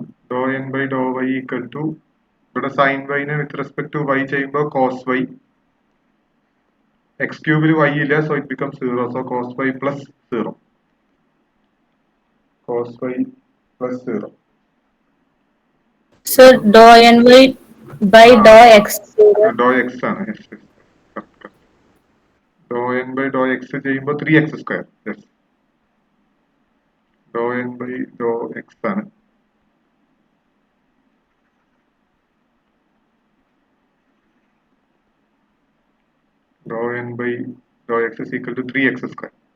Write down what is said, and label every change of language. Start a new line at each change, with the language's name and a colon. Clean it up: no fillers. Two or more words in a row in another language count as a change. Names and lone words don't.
English: Dou n by dou y equal to ഇവിടെ sin y നെ with respect to y ചെയ്യുമ്പോൾ cos y x cube ൽ y ഇല്ല, so it becomes 0, so cos y plus 0. Cos y plus 0. So dou n y by dou x. Dou x ആണ്. Yes, yes. Correct. Dou n by dou x ചെയ്യുമ്പോൾ 3x square. Yes. Dou n by dou x ആണ്. Dou n by dou x is equal to 3x square.